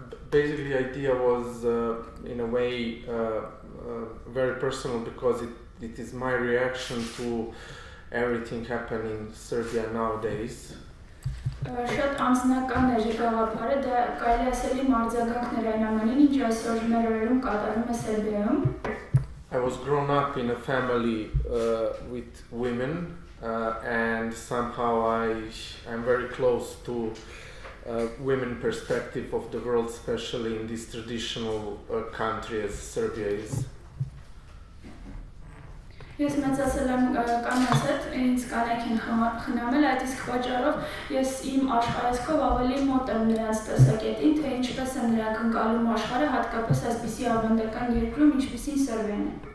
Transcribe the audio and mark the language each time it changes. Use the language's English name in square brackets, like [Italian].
[English] Basically, the idea was, in a way, very personal because it is my reaction to everything happening in Serbia nowadays. [Armenian] Շատ անձնական է գաղափարը, դա կարելի ասել իմ արձագանքներ այն ամենին, ինչ այսօր մեր օրերում կատարվում է Սերբիայում. [English] I was grown up in a family with women. And somehow I'm very close to women perspective of the world, especially in this traditional country as Serbia is. [Armenian] Ես մեծացել եմ կանանց հետ, ինձ կանայք են խնամել, այդ իսկ պատճառով ես իմ աշխարհայացքով ավելի մոտ եմ նրանց տեսակետին, թե ինչպես են նրանք ընկալում աշխարհը, հատկապես այսպիսի ավանդական երկրում, ինչպիսին Սերբիան է.